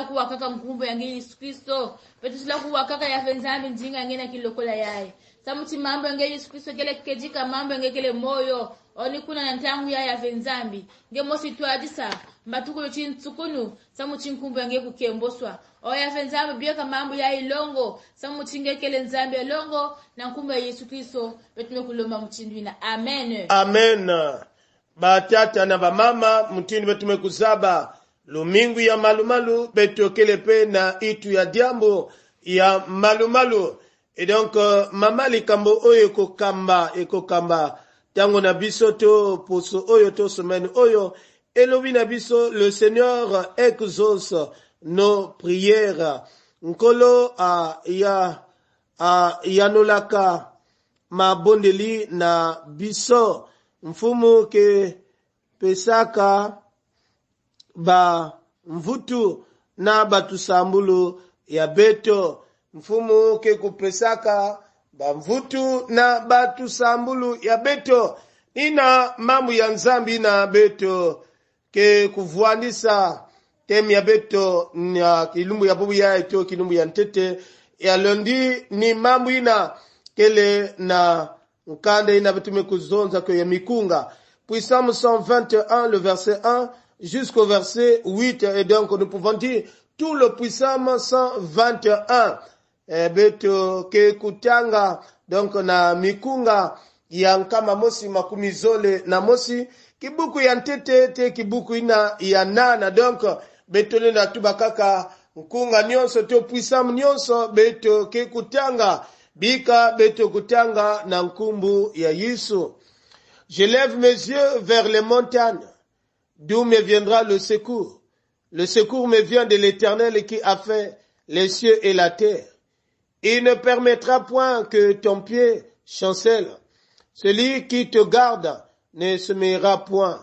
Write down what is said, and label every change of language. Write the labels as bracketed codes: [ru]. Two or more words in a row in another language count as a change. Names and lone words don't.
[ktu] kuwa kaka mkumbo yange Yesu Kristo beto zula kuwa kaka ya venzambi njinga yange na kilokola yae samuti mambo yange Yesu Kristo kele kejika mambo yange kele moyo oni kuna na ntangu ya venzambi nge mosi tuadisa mbatukulo chintsukunu samuti nkumbo yange kukemboswa oya venzambi bieka mambo ya ilongo samuti nge kele nzambi ilongo na nkumbo ya Yesu Kristo betume kulomba mchindwina amen amen batata na bamama mutini betume kuzaba lumingu ya malumalu betokele pe na itu ya diambo ya malumalu [fr] et donc [ln] mama likambo oyo ekokamba tango na biso to poso oyo to semaine oyo elobi na biso [fr] le Seigneur exauce nos prières [ktu] nkolo [ln] yanolaka mabondeli na biso [ktu] mfumu ke pesaka ba mvutu na batusambulu ya beto mfumu ke kupesaka ba mvutu na batusambulu ya beto ina mamu ya nzambi na beto ke kuvuanisa temi ya beto na kilumbu ya bubu ya eto kilumbu ya ntete ya londi ni mamu ina kele na nkande ina betume kuzonza kwa ya mikunga Psalm 121 [fr] le verset 1 jusqu'au verset 8 et donc nous pouvons dire tout le Psalm 121 [ktu] beto ke kutanga donc na mikunga ya nkama mosi makumizole na mosi kibuku ya ntete te kibuku ina ya nana donc beto na tubakaka nkunga nyonso to Psalm nyonso beto ke kutanga bika beto kutanga na nkumbu ya Yesu. [fr] Je lève mes yeux vers les montagnes, d'où me viendra le secours. Le secours me vient de l'Éternel qui a fait les cieux et la terre. Il ne permettra point que ton pied chancelle. Celui qui te garde ne semera point.